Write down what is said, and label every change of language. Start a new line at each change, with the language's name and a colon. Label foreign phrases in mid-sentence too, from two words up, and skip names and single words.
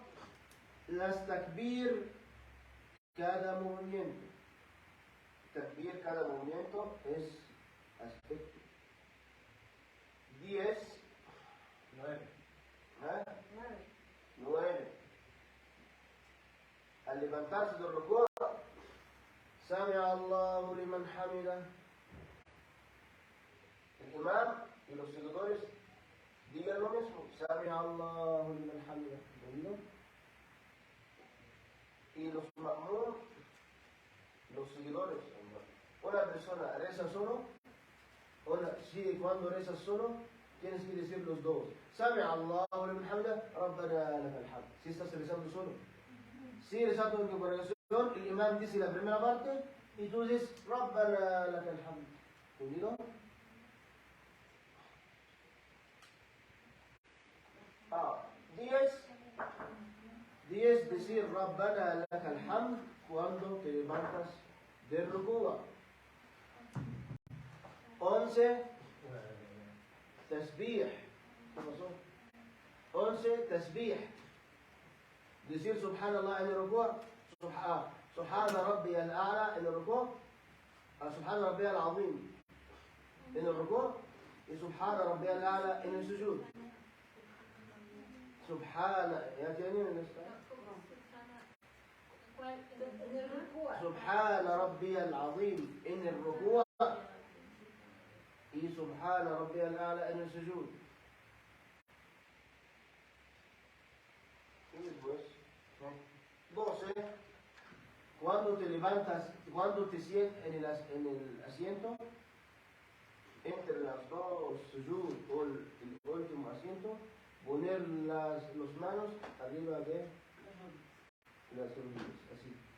Spanish: Las takbir cada movimiento. Takbir cada movimiento es aspecto. 10. 9. 9. Al levantarse del rukú,
Arabic: سمع الله لمن حمده.
Spanish: El imam y los seguidores digan lo mismo.
Arabic: سمع الله لمن حمده.
Spanish: ¿Entendido? Y los ma'mum, los seguidores. Una persona reza solo, cuando rezas solo, tienes que decir los dos.
Arabic: سمع الله لمن حمده، ربنا لك الحمد.
Spanish: Si estás rezando solo. Si rezando en congregación, el imam dice la primera parte y tú dices
Arabic: ربنا لك الحمد.
Spanish: ¿Entendido? Ah, 10 decir
Arabic: ربنا لك الحمد
Spanish: cuando te levantas de rukúa. 11, tasbih. ¿Qué pasó? 11, tasbih. Decir subhanallah en el rukúa.
Arabic: سبحان ربي الأعلى
Spanish: en el rukúa.
Arabic: سبحان ربي العظيم
Spanish: en el rukúa. Y
Arabic: سبحان ربي الأعلى
Spanish: en el sujud. Subhana, ¿ya tienen el
Arabic: سبحان ربي العظيم
Spanish: en el rukúa. Y
Arabic: سبحان ربي الأعلى
Spanish: en el sujud. Y después, 12, cuando te levantas, cuando te sientas en el asiento, entre las dos sujud o el último asiento, poner las manos arriba de las rodillas, así.